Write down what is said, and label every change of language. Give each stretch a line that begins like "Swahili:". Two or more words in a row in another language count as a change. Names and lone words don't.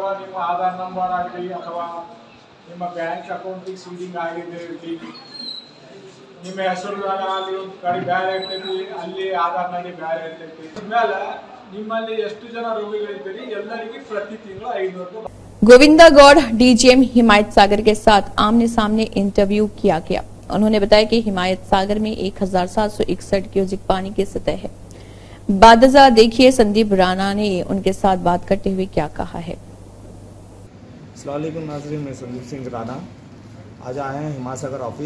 Kannada: ನಿಮ್ಮ ಆಧಾರ್ ನಂಬರ್ ಆಗಲಿ ಅಥವಾ ನಿಮ್ಮ ಬ್ಯಾಂಕ್ ಅಕೌಂಟಿಗೆ ಸೀಡಿಂಗ್ ಆಗಿದೆ ಇರಲಿ, ನಿಮ್ಮ ಹೆಸರು ಅಲ್ಲಿ ಒಂದು ಕಡೆ ಬೇರೆ ಇರ್ತೈತಿ, ಅಲ್ಲಿ ಆಧಾರ್ನಾಗೆ ಬೇರೆ ಇರ್ತೈತಿ. ಆದ್ಮೇಲೆ ನಿಮ್ಮಲ್ಲಿ ಎಷ್ಟು ಜನ ರೋಗಿಗಳಿದ್ದೀರಿ ಎಲ್ಲರಿಗೆ ಪ್ರತಿ ತಿಂಗಳು 500 ರೂಪಾಯಿ.
Hindi: गोविंदा गौड़ डीजीएम हिमायत सागर के साथ आमने सामने इंटरव्यू किया गया। उन्होंने बताया कि हिमायत सागर में 1761 क्यूसिक पानी की सतह है। बादजा देखिए संदीप राणा ने उनके साथ बात करते हुए क्या कहा है।
Arabic: السلام عليكم
Hindi: नाज़रीन, मैं संदीप सिंह राणा आज आए हैं हिमायत सागर ऑफिस।